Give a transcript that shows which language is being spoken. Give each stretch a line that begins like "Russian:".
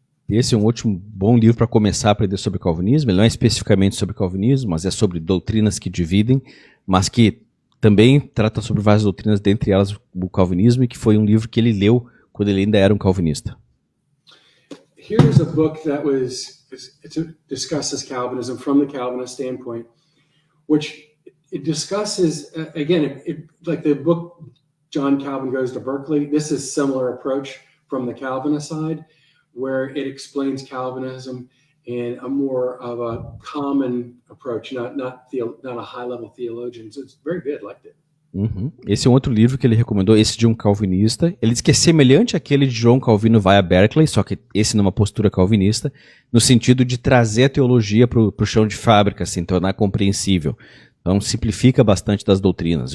Portuguese: Esse é um último bom livro para começar a aprender sobre calvinismo. Ele não é especificamente sobre calvinismo, mas é sobre doutrinas que dividem, mas que também trata sobre várias doutrinas, dentre elas o calvinismo, e que foi um livro que ele leu quando ele ainda era um calvinista.
English: Here's a book that discusses Calvinism from the Calvinist standpoint, which it discusses, again, like the book John Calvin Goes to Berkeley, this is similar approach from the Calvinist side, where it explains Calvinism in a more of a common approach, not a high-level theologian. So it's very good, liked it.
Portuguese: Esse é um outro livro que ele recomendou, esse de um calvinista. Ele diz que é semelhante àquele de João Calvino vai a Berkeley, só que esse numa postura calvinista, no sentido de trazer a teologia para o chão de fábrica, assim, tornar compreensível. Então simplifica bastante das doutrinas.